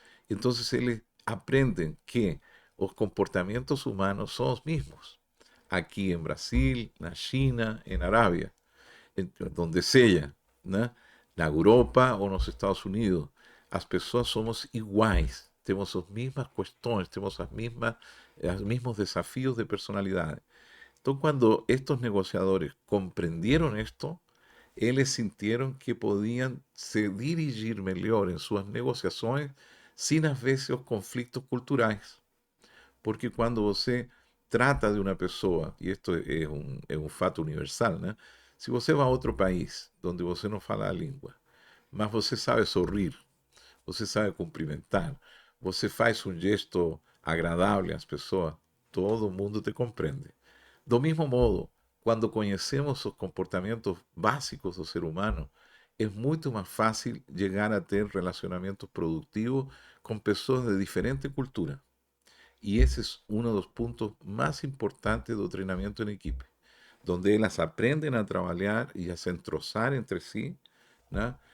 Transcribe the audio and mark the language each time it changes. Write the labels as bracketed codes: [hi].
[es] Entonces ellos aprenden que los comportamientos humanos son los mismos. Aquí en Brasil, en China, en Arabia, donde sea, ¿no? [pt] Na Europa [es] o en los Estados Unidos. [pt] As pessoas somos iguais, temos as mesmas questões, temos os mesmos desafios de personalidade. [es] Entonces, cuando estos negociadores comprendieron esto, ellos sintieron que podían se dirigir mejor en sus negociaciones sin a veces los conflictos culturales. Porque cuando você trata de una pessoa, y esto es un fato universal, ¿no? [pt] Si você [es] va a otro país donde [pt] você no fala a língua, mas você sabe sorrir, você sabe cumprimentar, você faz um gesto agradável às pessoas, todo mundo te compreende. [es] Do mismo modo, cuando conhecemos os comportamientos básicos do ser humano, es mucho más fácil llegar a tener relacionamientos productivos con personas de diferente cultura. Y ese es uno de los puntos más importantes del entrenamiento en equipo, donde ellas aprenden a trabajar y a se entrosar entre sí, ¿no?